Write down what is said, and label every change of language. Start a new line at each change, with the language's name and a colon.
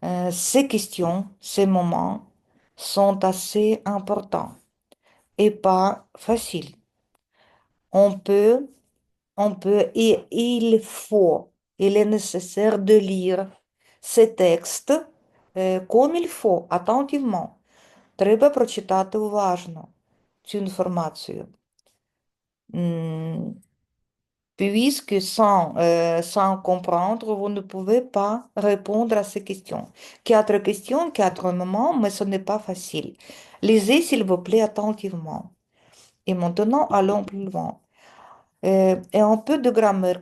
French: Ces questions, ces moments sont assez importants et pas faciles. On peut, et il est nécessaire de lire ces textes comme il faut, attentivement.
Ukrainian: Треба прочитати уважно цю інформацію.
French: Puisque sans comprendre, vous ne pouvez pas répondre à ces questions. Quatre questions, quatre moments, mais ce n'est pas facile. Lisez, s'il vous plaît, attentivement. Et maintenant, allons plus loin. Et un peu de grammaire.